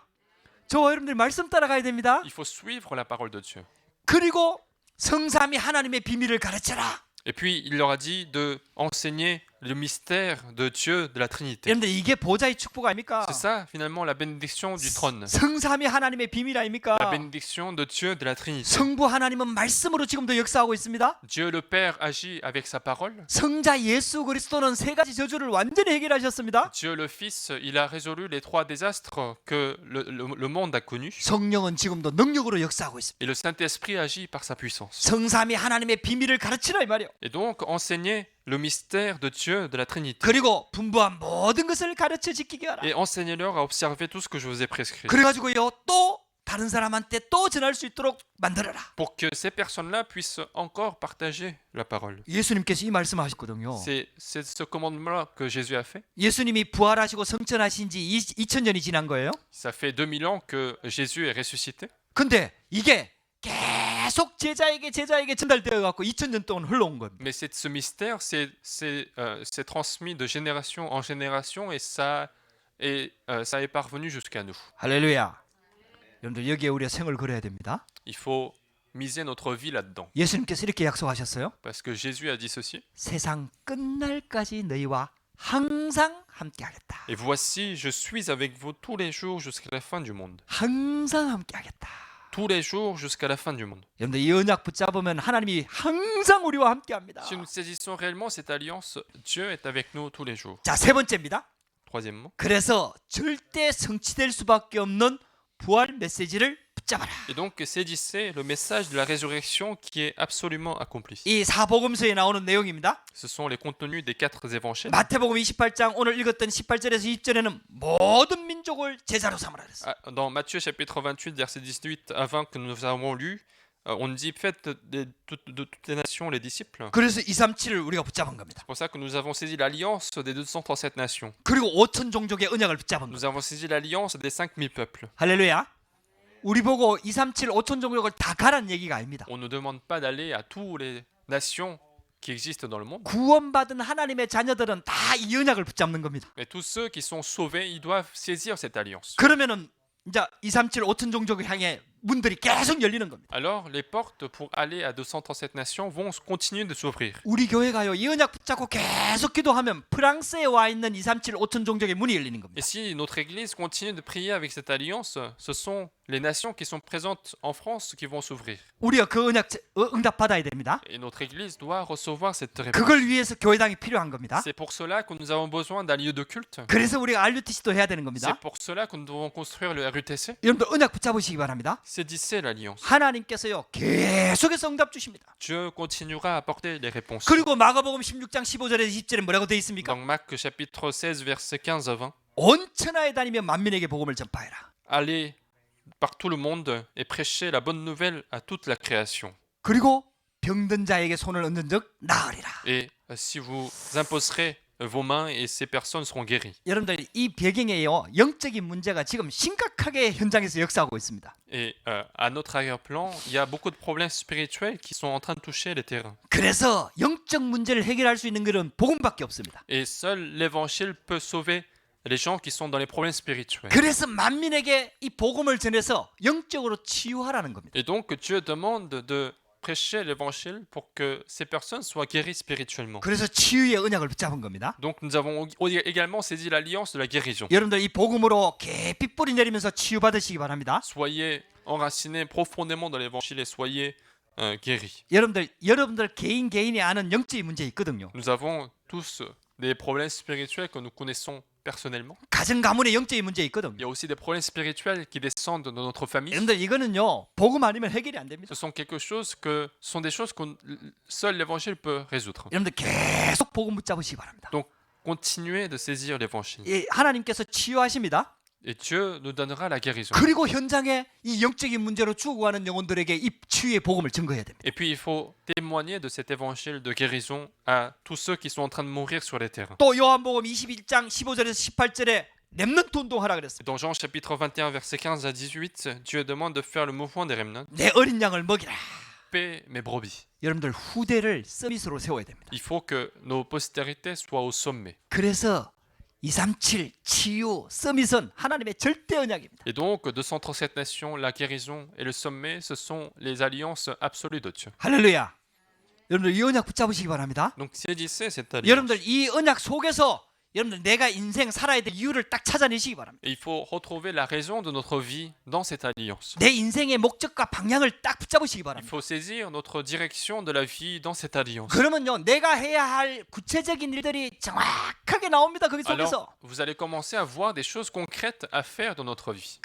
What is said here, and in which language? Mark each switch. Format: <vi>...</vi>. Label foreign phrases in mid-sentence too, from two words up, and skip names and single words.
<ko>저와 여러분들 말씀 따라가야 됩니다.</ko> <fr>Il faut suivre la parole de Dieu.</fr> <ko>그리고 성삼위 하나님의 비밀을 가르쳐라.</ko> <fr>Et puis il leur a dit de enseigner le mystère de Dieu, de la Trinité.</fr> <ko>여러분들 이게 보좌의 축복 아닙니까?</ko> <fr>C'est ça finalement la bénédiction du trône.</fr> <ko>성삼위 하나님의 비밀 아닙니까?</ko> <fr>La bénédiction de Dieu, de la Trinité.</fr> <ko>성부 하나님은 말씀으로 지금도 역사하고 있습니다.</ko> <fr>Dieu le Père agit avec sa parole.</fr> <ko>성자 예수 그리스도는 세 가지 저주를 완전히 해결하셨습니다.</ko> <fr>Dieu le Fils, il a résolu les trois désastres que le monde a connus.</fr> <ko>성령은 지금도 능력으로 역사하고 있습니다.</ko> <fr>Et le Saint-Esprit agit par sa puissance.</fr> <ko>성삼위 하나님의 비밀을 가르치라 이 말이요.</ko> <fr>Et donc enseigner le mystère de Dieu, de la Trinité.</fr> <ko>그리고 분부한 모든 것을 가르쳐 지키게 하라.</ko> <fr>Et enseignez-leur à observer tout ce que je vous ai prescrit.</fr> <ko>그래가지고요 또 다른 사람한테 또 전할 수 있도록 만들어라.</ko> <fr>Pour que ces personnes-là puissent encore partager la parole.</fr> <ko>예수님께서 이 말씀하셨거든요.</ko> <fr>C'est ce commandement-là que Jésus a fait.</fr> <ko>예수님이 부활하시고 성천하신 지 2000년이 지난 거예요.</ko> <fr>Ça fait 2000 ans que Jésus est ressuscité.</fr> <ko>근데 이게 계속 제자에게 전달되어 갖고 2000년 동안 흘러온 겁니다.</ko> <fr>Mais ce mystère, c'est transmis de génération en génération et ça est parvenu jusqu'à nous.</fr> <ko>할렐루야. 여러분들 여기에 우리가 생을 걸어야 됩니다.</ko> <fr>Il faut miser notre vie là-dedans.</fr> <ko>예수님께서 이렇게 약속하셨어요.</ko> <fr>Parce que Jésus a dit ceci.</fr> <ko>세상 끝날까지 너희와 항상 함께 하겠다.</ko> <fr>Et voici, je suis avec vous tous les jours jusqu'à la fin du monde.</fr> <ko>항상 함께 하겠다.</ko> <fr>Tous les jours jusqu'à la fin du monde.</fr> <ko>여러분들 이 언약 붙잡으면 하나님이 항상 우리와 함께 합니다.</ko> <fr>Si nous saisissons réellement cette alliance, Dieu est avec nous tous les jours.</fr> <ko>자, 세 번째입니다.</ko> <fr>Troisièmement,</fr> <ko>그래서 절대 성취될 수밖에 없는 부활 메시지를 붙잡아라.</ko> <fr>Et donc, saisissez le message de la résurrection qui est absolument accompli.</fr> <ko>이 사복음서에 나오는 내용입니다.</ko> <fr>Ce sont les contenus des 4 évangiles.</fr> <ko>마태복음 28장 오늘 읽었던 18절에서 20절에는 모든 민족을 제자로 삼으라 그랬어요.</ko> <fr>Dans Matthieu chapitre 28, verset 18 à 20 que nous avons lu, on dit faites de toutes les nations les disciples.</fr> <ko>그래서 237을 우리가 붙잡은 겁니다.</ko> <fr>C'est pour ça que nous avons saisi l'alliance des 237 nations.</fr> <ko>그리고 5천 종족의 언약을 붙잡은 겁니다.</ko> <fr>Nous avons saisi l'alliance des 5000 peuples.</fr> <ko>할렐루야. 우리 보고 237 5천 종족을 다 가라는 얘기가 아닙니다.</ko> <fr>On ne demande pas d'aller à toutes les nations qui existent dans le monde.</fr> <ko>구원받은 하나님의 자녀들은 다 이 언약을 붙잡는 겁니다.</ko> <fr>Mais tous ceux qui sont sauvés, ils doivent saisir cette alliance.</fr> <ko>그러면은 이제 237 5천 종족을 향해 문들이 계속 열리는 겁니다.</ko> <fr>Alors, les portes pour aller à 237 nations vont continuer de s'ouvrir.</fr> <ko>우리 교회가요 이 언약 붙잡고 계속 기도하면 프랑스에 와 있는 237 5천 종족의 문이 열리는 겁니다.</ko> <fr>Et si notre Église continue de prier avec cette alliance, ce sont les nations qui sont présentes en France qui vont s'ouvrir.</fr> <ko>우리가 그 언약 응답 받아야 됩니다.</ko> <fr>Et notre Église doit recevoir cette réponse.</fr> <ko>그걸 위해서 교회당이 필요한 겁니다.</ko> <fr>C'est pour cela que nous avons besoin d'un lieu de culte.</fr> <ko>그래서 우리가 RUTC도 해야 되는</ko> <fr>C'est</fr> <ko>겁니다.</ko> <fr>pour cela que nous devons construire le RUTC.</fr> <ko>여러분들 언약 붙잡으시기 바랍니다.</ko> <fr>Saisissez l'alliance.</fr> <ko>하나님께서요 계속해서 응답 주십니다.</ko> <fr>Dieu continuera à apporter les réponses.</fr> <ko>그리고 마가복음 16장 15절에서 20절에 뭐라고 되어 있습니까?</ko> <fr>Dans Marc chapitre 16, verset 15 à 20,</fr> <ko>온 천하에 다니며 만민에게 복음을 전파해라.</ko> <fr>allez par tout le monde et prêchez la bonne nouvelle à toute la création.</fr> <ko>그리고 병든 자에게 손을 얹는 적 나으리라.</ko> <fr>Et si vous imposerez vos mains et ces personnes seront guéries.</fr> <ko>여러분들 이 배경에요 영적인 문제가 지금 심각하게 현장에서 역사하고 있습니다.</ko> <fr>Et à notre arrière-plan, il y a beaucoup de problèmes spirituels qui sont en train de toucher les terrains.</fr> <ko>그래서 영적 문제를 해결할 수 있는 것은 복음밖에 없습니다.</ko> <fr>Et seul l'évangile peut sauver les gens qui sont dans les problèmes spirituels.</fr> <ko>그래서 만민에게 이 복음을 전해서 영적으로 치유하라는 겁니다.</ko> <fr>Et donc Dieu demande de prêcher l'évangile pour que ces personnes soient guéries spirituellement.</fr> <ko>그래서 치유의 언약을 붙잡은 겁니다.</ko> <fr>Donc nous avons également saisi l'alliance de la guérison.</fr> <ko>여러분들 이 복음으로 깊이 뿌리 내리면서 치유받으시기 바랍니다.</ko> <fr>Soyez enracinés profondément dans l'évangile et soyez guéris.</fr> <ko>여러분들 개인이 아는 영적인 문제 있거든요.</ko> <fr>Nous avons tous des problèmes spirituels que nous connaissons personnellement.</fr> <ko>가정 가문의 영적인 문제 있거든요.</ko> <fr>Il y a aussi des problèmes spirituels qui descendent de notre famille.</fr> <ko>여러분들 이거는요 복음 아니면 해결이 안 됩니다.</ko> <fr>Ce sont des choses que seul l'évangile peut résoudre.</fr> <ko>여러분들 계속 복음 붙잡으시기 바랍니다.</ko> <fr>Donc continuez de saisir l'évangile.</fr> <ko>예, 하나님께서 치유하십니다.</ko> <fr>Et Dieu nous donnera la guérison.</fr> <ko>그리고 현장에 이 영적인 문제로 죽어가는 영혼들에게 이 치유의 복음을 증거해야 됩니다.</ko> <fr>Et puis il faut témoigner de cet évangile de guérison à tous ceux qui sont en train de mourir sur les terrains.</fr> <ko>또 요한복음 21장 15절에서 18절에 렘넌트 운동하라 그랬습니다.</ko> <fr>Dans Jean chapitre 21 verset 15 à 18, Dieu demande de faire le mouvement des remnants.</fr> <ko>내 어린 양을 먹이라.</ko> <fr>Paix mes brebis.</fr> <ko>여러분들 후대를 서밋으로 세워야 됩니다.</ko> <fr>Il faut que nos postérités soient au sommet.</fr> <ko>그래서 237 치유 서밋은 하나님의 절대 언약입니다.</ko> <fr>Et donc 237 nations, la guérison et le sommet, ce sont les alliances absolues de Dieu.</fr> <ko>할렐루야. 여러분들 이 언약 붙잡으시기 바랍니다.</ko> <fr>Donc saisissez cette alliance.</fr> <ko>여러분들 이 언약 속에서 여러분들 내가 인생 살아야 될 이유를 딱 찾아내시기 바랍니다.</ko> <fr>Et il faut retrouver la raison de notre vie dans cette alliance.</fr> <ko>내 인생의 목적과 방향을 딱 붙잡으시기</ko> <fr>Il</fr> <ko>바랍니다.</ko> <fr>faut saisir notre direction de la vie dans cette alliance.</fr> <ko>그러면요 내가 해야 할 구체적인 일들이 정확하게 나옵니다. 거기 속에서.</ko> <fr>Alors, vous allez commencer à voir des choses concrètes à faire dans notre vie.</fr>